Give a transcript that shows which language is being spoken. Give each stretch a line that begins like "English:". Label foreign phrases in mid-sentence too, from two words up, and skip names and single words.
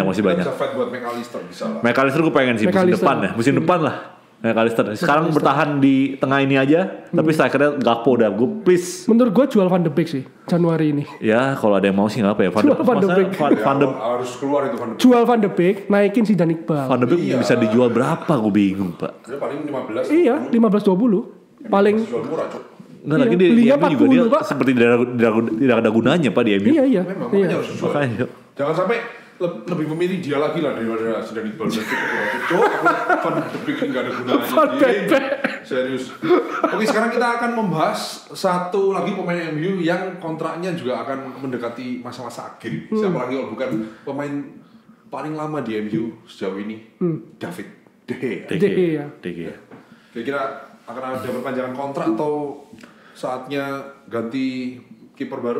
Indonesian: Kita bisa fight buat McAllister bisa lah. McAllister gue pengen sih musim McAllister. depan ya. Musim depan lah. McAllister. Sekarang bertahan di tengah ini aja. Tapi strikernya Gakpo dah. Gue please. Menurut gue jual Van de Beek sih Januari ini. Ya kalau ada yang mau sih nggak apa ya. Jual Van de Beek. Harus keluar itu Van de Beek. Jual Van de Beek, naikin si Dan Iqbal. Van de Beek Iya. bisa dijual berapa? Gue bingung pak. Dia paling 15. Iya, 15-20. Paling Jual murah cok. Nggak Iya, lagi di belinya MU juga dia 40, Pak. seperti tidak ada gunanya pak di MU. iya. Memang Iya. makanya harus dijual. Makanya. Jangan sampai lebih memilih dia lagi lah daripada si Dani Iqbal. Cok, Van de Beek ini gak ada gunanya. Van de Beek. Serius. Oke, sekarang kita akan membahas satu lagi pemain MU yang kontraknya juga akan mendekati masa-masa akhir. Siapa lagi kalau bukan pemain paling lama di MU sejauh ini? David De Gea. De Gea. De Gea. Kira-kira akan ada perpanjangan kontrak atau saatnya ganti kiper baru.